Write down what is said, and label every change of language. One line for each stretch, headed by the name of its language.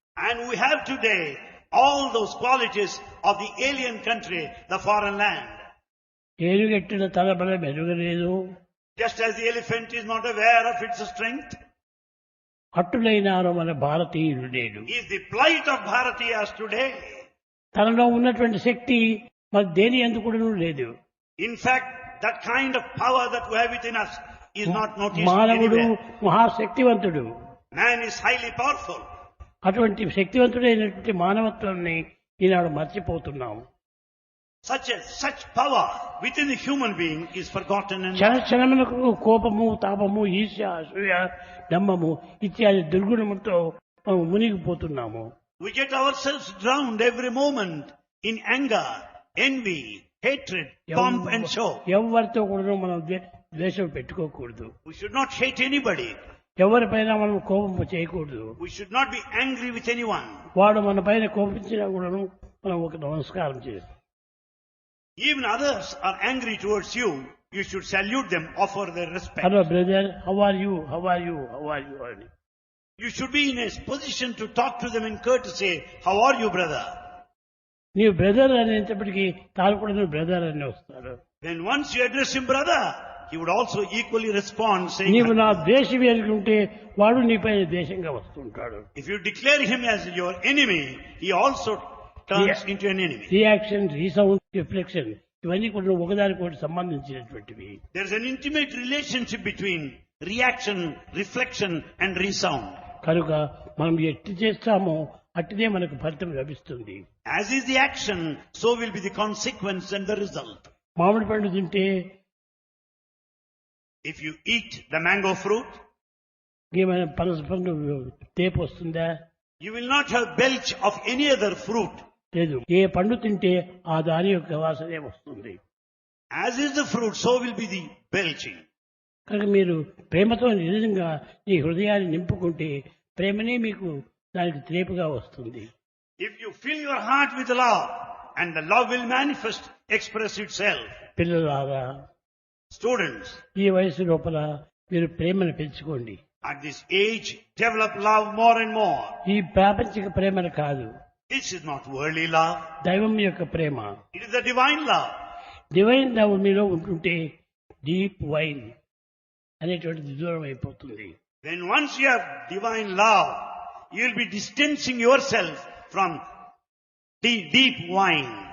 English: And we have today all those qualities of the alien country, the foreign land.
Telugu: ఏరుగెట్టిన తలబల మెరుగలేదు.
English: Just as the elephant is not aware of its strength,
Telugu: అట్టులైనారు మన భారతీయులు నేడు.
English: is the plight of Bharatiyas today.
Telugu: తనలో ఉన్నటువంటి శక్తి మరి దేని ఎందుకు కూడా లేదు.
English: In fact, that kind of power that we have within us is not noticed
Telugu: మానవుడు
English: anywhere.
Telugu: మహాశక్తివంతుడు.
English: Man is highly powerful.
Telugu: అటువంటి శక్తివంతుడైనటువంటి మానవత్వాన్ని ఈనాడు మర్చిపోతున్నాము.
English: Such power within the human being is forgotten and
Telugu: క్షణములకు కోపము, తాపము, ఈర్ష్య, అసూయ, డంబము ఇత్యాది దుర్గుణములతో మనం మునిగిపోతున్నాము.
English: we get ourselves drowned every moment in anger, envy, hatred, pomp and show.
Telugu: ఎవరితో కూడా మనం ద్వేషం పెట్టుకోకూడదు.
English: We should not hate anybody.
Telugu: ఎవరిపైన మనం కోపం చేయకూడదు.
English: We should not be angry with anyone.
Telugu: వాడు మన పైన కోపించినా కూడా మనం ఒక నమస్కారం చేస్తాం.
English: Even others are angry towards you, you should salute them, offer their respect. Hello brother, how are you? How are you? How are you? You should be in a position to talk to them in courtesy. How are you, brother?
Telugu: నీవు brother అనేటప్పటికీ తాను కూడా నువ్వు brother అని వస్తాడు.
English: Then once you address him brother, he would also equally respond saying,
Telugu: నీవు నా ద్వేషి అనుకుంటే వాడు నీపైన ద్వేషంగా వస్తుంటాడు.
English: if you declare him as your enemy, he also turns into an enemy.
Telugu: Reaction, resound, reflection ఇవన్నీ కూడా ఒకదానికొకటి సంబంధించినటువంటివి.
English: There is an intimate relationship between reaction, reflection and resound.
Telugu: కనుక మనం ఎట్టి చేస్తామో అట్టిదే మనకు ఫలితం లభిస్తుంది.
English: As is the action, so will be the consequence and the result.
Telugu: మామిడి పండు తింటే
English: If you eat the mango fruit,
Telugu: ఏమైనా పనస పండు తేపు వస్తుందా?
English: you will not have belch of any other fruit.
Telugu: లేదు. ఏ పండు తింటే ఆ దాని యొక్క వాసనే వస్తుంది.
English: As is the fruit, so will be the belching.
Telugu: కనుక మీరు ప్రేమతో నిజంగా ఈ హృదయాన్ని నింపుకుంటే ప్రేమనే మీకు దానికి త్రేపుగా వస్తుంది.
English: If you fill your heart with love, and the love will manifest, express itself.
Telugu: పిల్లలారా,
English: Students,
Telugu: ఈ వయసు లోపల మీరు ప్రేమను పెంచుకోండి.
English: at this age, develop love more and more.
Telugu: ఈ ప్రాపంచిక ప్రేమను కాదు,
English: This is not worldly love.
Telugu: దైవం యొక్క ప్రేమ.
English: It is the divine love.
Telugu: Divine love మీలో ఉంటుంటే డీప్ వైన్ అనేటువంటిది దూరం అయిపోతుంది.
English: When once you have divine love, you will be distancing yourself from deep wine.